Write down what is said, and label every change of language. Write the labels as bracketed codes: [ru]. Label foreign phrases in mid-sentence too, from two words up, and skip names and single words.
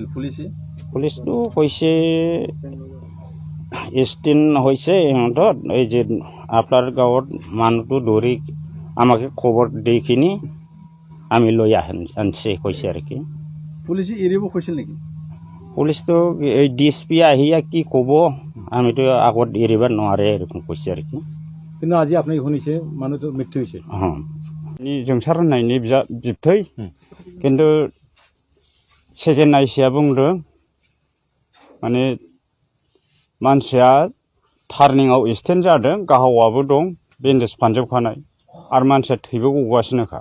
[as] পুলিচটো কৈছে ষ্টেণ্ড হৈছে সিহঁতৰ এই যে আপোনাৰ গাঁৱত মানুহটো ধৰি আমাকে খবৰ দি কিনি আমি লৈ আনছে কৈছে আৰু পুলিচে এৰিব কৈছিল নেকি? পুলিচটো এই DSP আহিয়া কি ক'ব আমিতো আগত এৰিব নোৱাৰে এরকম কৈছে আৰু কিন্তু আজি আপুনি শুনিছে মানুহটো মৃত্যু হৈছে। [brx] जोंसार होननायनि बिबथै खिन्थु सेकेन्ड नायसिया बुंदों माने मानसिया टार्निंआव एक्सिडेन्ट जादों गाहावाबो दं बेन्डेज फानजोबखानाय आरो मानसिया थैबो गगासिनोखा।